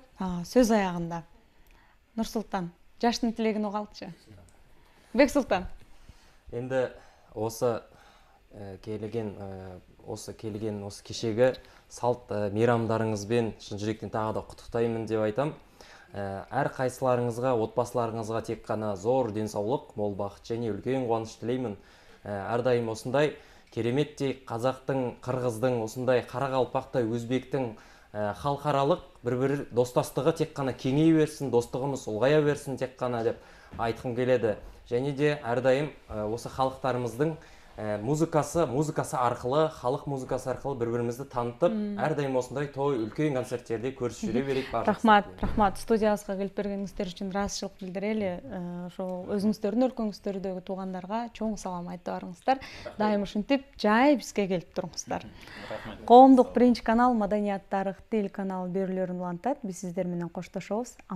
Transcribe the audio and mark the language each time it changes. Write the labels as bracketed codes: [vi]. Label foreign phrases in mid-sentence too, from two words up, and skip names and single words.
[ky] Сөз аягында. Нурсултан, жаштын тилегин угалчы. Бексултан. [kk] Енді осы келген осы кешегі салт мейрамдарыңызбен шын жүректен тағы да құттықтаймын деп айтам. Әр қайсыларыңызға, отбасыларыңызға тек қана зор денсаулық, мол бақыт және үлкен қуаныш тілеймін. Әрдайым осындай кереметтей қазақтың, қырғыздың, осындай қарақалпақтай, өзбектің халықаралық бір-бір достастығы тек қана кеңей берсін, достығымыз ұлғая берсін тек қана деп айтқым келеді. Және де әрдайым осы халықтарымыздың музыкасы арқылы, халық музыкасы арқылы бір-бірімізді танытып, әрдайым осындай той, үлкен концерттерде көрісіп жүре берейік. Рахмат. [ky] Студиябызга келип бергениңиздер үчүн ыраазычылык билдирели. Ошо өзүңүздөрдүн өлкөңүздөрдөгү туугандарга чоң салам айтып барыңыздар. Дайым ушинтип жай бизге келип туруңуздар. Коомдук биринчи канал Маданият, тарых, тил каналы берүүлөрүн улантат. Биз сиздер менен коштошобуз.